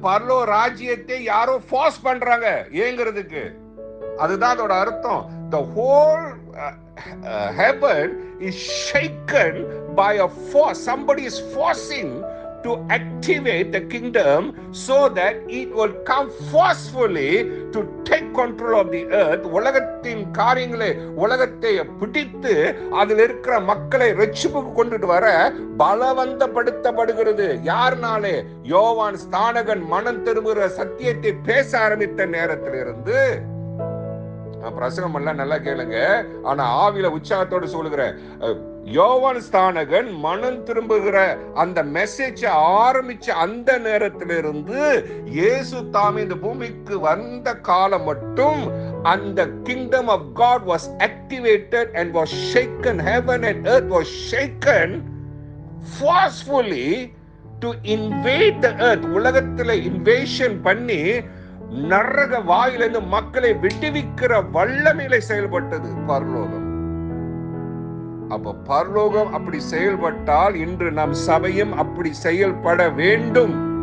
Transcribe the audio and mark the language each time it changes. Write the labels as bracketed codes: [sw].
[ta] பரலோக ராஜ்யத்தை யாரோ ஃபோர்ஸ் பண்றாங்க ஏங்கிறதுக்கு. அதுதான் அதோட அர்த்தம். [en] The whole heaven is shaken by a force. Somebody is forcing to activate the kingdom so that it will come forcefully to take control of the earth. [ta] உலகத்தின் காரியங்களை உலகத்தை பிடித்து அதில் இருக்கிற மக்களை ரட்சிப்புக்கு கொண்டுட்டு வர பலவந்தப்படுத்தப்படுகிறது. யாருனாலே? யோவான் ஸ்நானகன் மனம் திரும்புகிற சத்தியத்தை பேச ஆரம்பித்த நேரத்திலிருந்து. பிரசங்கம் எல்லாம் நல்லா கேளுங்க, ஆனா ஆவில உற்சாகத்தோடு சொல்லுகிறேன். யோவான் ஸ்நானகன் மனம் திரும்புகிற அந்த மெசேஜ் ஆரம்பிச்ச அந்த நேரத்திலிருந்து இயேசு தாமே இந்த பூமிக்கு வந்த காலம் மட்டும் அந்த [en] kingdom of God was activated and was shaken. Heaven and earth was shaken forcefully to invade the earth. [ta] உலகத்துல இன்வேஷன் பண்ணி நரக வாயிலிருந்து மக்களை விடுவிக்கிற வல்லமையில செயல்பட்டது பரலோகம். அப்ப பரலோகம் அப்படி செயல்பட்டால் இன்று நம் சபையும் அப்படி செயல்பட வேண்டும்.